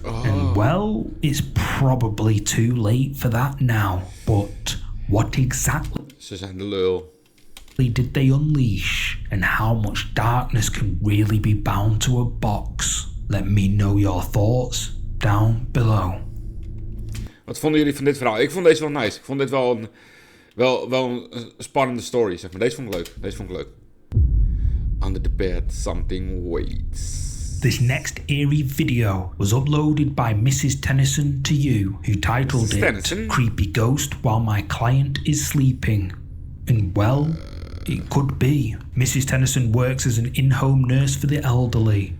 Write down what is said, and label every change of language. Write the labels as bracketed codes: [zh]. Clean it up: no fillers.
[en] And well, it's probably too late for that now. But what exactly [nl] Ze zijn de lul. [en] did they unleash? And how much darkness can really be bound to a box? Let me know your thoughts down below. [nl] Wat vonden jullie van dit verhaal? Ik vond deze wel nice. Ik vond dit wel een spannende story, zeg maar. Deze vond ik leuk. [en] Under the bed, something waits. This next eerie video was uploaded by Mrs. Tennyson to you, who titled it Creepy Ghost While My Client is Sleeping. And well, it could be. Mrs. Tennyson works as an in-home nurse for the elderly.